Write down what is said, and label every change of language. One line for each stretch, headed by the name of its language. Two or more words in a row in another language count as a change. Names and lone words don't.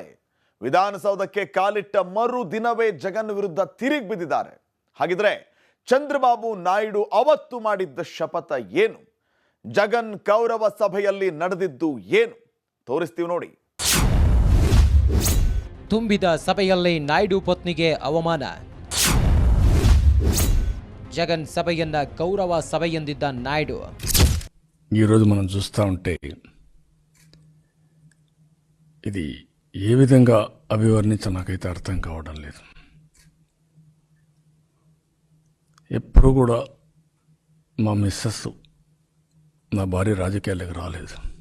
Kannada: ವಿಧಾನಸೌಧಕ್ಕೆ ಕಾಲಿಟ್ಟ ಮರು ದಿನವೇ ಜಗನ್ ವಿರುದ್ಧ ತಿರುಗಿ ಬಿದ್ದಿದ್ದಾರೆ. ಹಾಗಿದ್ರೆ ಚಂದ್ರಬಾಬು ನಾಯ್ಡು ಅವತ್ತು ಮಾಡಿದ್ದ ಶಪಥ ಏನು? ಜಗನ್ ಕೌರವ ಸಭೆಯಲ್ಲಿ ನಡೆದಿದ್ದು ಏನು? ತೋರಿಸ್ತೀವಿ ನೋಡಿ. ತುಂಬಿದ ಸಭೆಯಲ್ಲಿ ನಾಯ್ಡು ಪತ್ನಿಗೆ ಅವಮಾನ. ಜಗನ್ ಸಭಯನ್ನ ಗೌರವ ಸಭ ಎಂದಿದ್ದ ನಾಯುಡು.
Telugu: ఈరోజు మనం చూస్తూ ఉంటే ఇది ఏ విధంగా అభివర్ణించ నాకైతే అర్థం కావడం లేదు. ఎప్పుడు కూడా మా మిస్సెస్ నా భార్య రాజకీయాలకు రాలేదు.